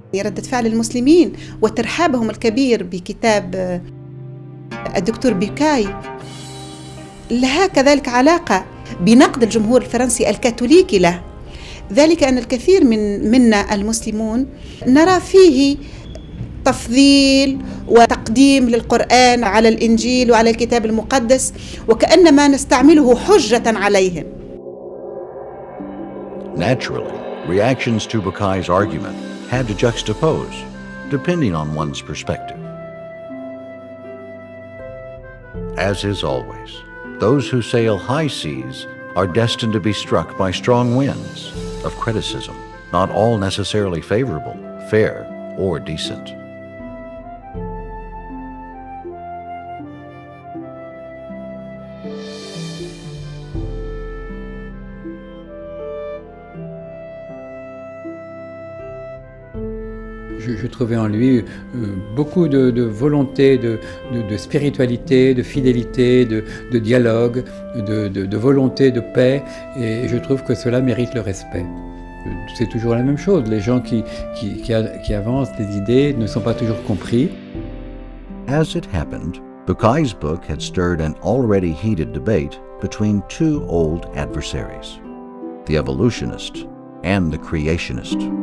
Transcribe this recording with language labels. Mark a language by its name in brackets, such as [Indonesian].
[Arabic] ردة فعل المسلمين وترحابهم الكبير بكتاب الدكتور بيكاي لها كذلك علاقة بنقد الجمهور الفرنسي الكاثوليكي له، ذلك أن الكثير منا المسلمون نرى فيه تفضيل وتقديم للقرآن على الإنجيل وعلى الكتاب المقدس، وكأنما نستعمله حجة عليهم. [English] Naturally, reactions to Bucaille's argument had to juxtapose, depending on one's perspective. As is always, those who sail high seas are destined to be struck by strong winds of criticism, not all necessarily favorable, fair, or decent. [French] Je trouvais en lui beaucoup de volonté, de spiritualité, de fidélité, de dialogue, de volonté, de paix, et je trouve que cela mérite le respect. C'est toujours la même chose, les gens qui avancent des idées ne sont pas toujours compris. [English] As it happened, Bucaille's book had stirred an already heated debate between two old adversaries, the evolutionist and the creationist.